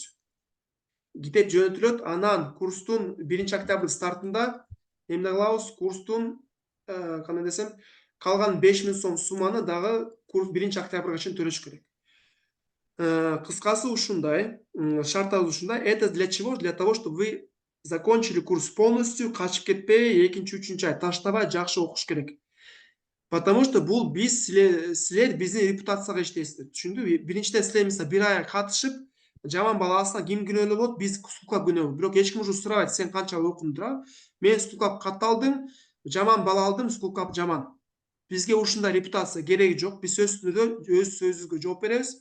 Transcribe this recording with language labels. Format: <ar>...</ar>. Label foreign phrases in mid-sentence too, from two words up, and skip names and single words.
<ky>Китеп жөнөтүлөт, анан курстун 1 октябрь стартында эмне кылабыз? Курстун кандай десем, калган 5000 сом сумманы дагы курс 1 октябрга чейин төлөш керек. Кыскасы ушундай, шарттары ушундай.</ky> <ru>Это для чего? Для того, чтобы вы закончили курс полностью,</ru> <ky>качып кетпей, экинчи, үчүнчү ай таштабай жакшы окуш керек.</ky> <ru>Потому что</ru> <ky>бул биз силер биздин репутацияга иштейсиздер. Түшүндүбү? Биринчиден силер мисалы бир ай катышып, жаман бала алса ким күнөөлүү болот? Биз стулкап күнөөлүү. Бирок эч ким уже сурабайт, сен канча окудуң, туура? Мен стулкап катталдым, жаман бала алдым, стулкап жаман. Бизге ушундай репутация кереги жок. Биз өз сөзүбүзгө жооп беребиз.</ky>